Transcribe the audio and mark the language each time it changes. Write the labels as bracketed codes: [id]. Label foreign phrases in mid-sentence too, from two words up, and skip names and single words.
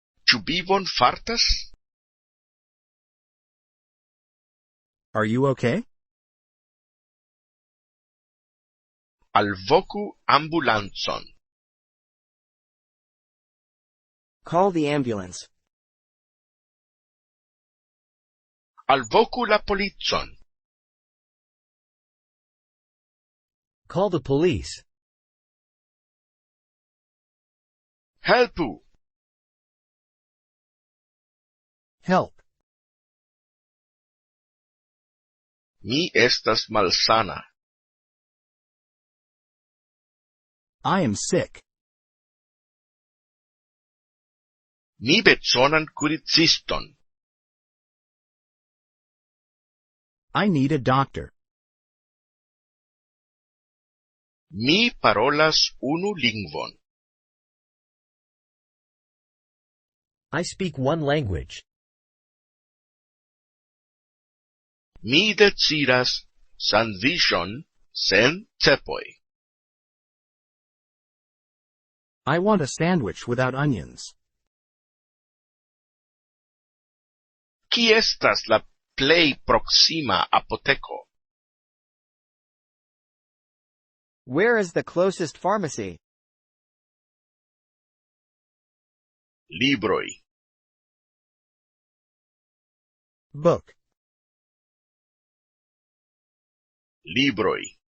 [eo] Ĉu vi bonfartas? [en] Are you okay? [eo] Alvoku ambulancon. [en] Call the ambulance. [eo] Alvoku la policon. [en] Call the police. [eo] Helpu! [en] Help. [eo] Mi estas malsana. [en] I am sick. [eo] Mi bezonan kuriciston. [en] I need a doctor. [eo] Mi parolas unu lingvon. [en] I speak one language. [eo] Mi deziras sandviĉon sen cepoj. [en] I want a sandwich without onions. [eo] Kie estas la plej proksima apoteko? [en] Where is the closest pharmacy? [eo] Libroj. [en] Book. [eo] Libroj.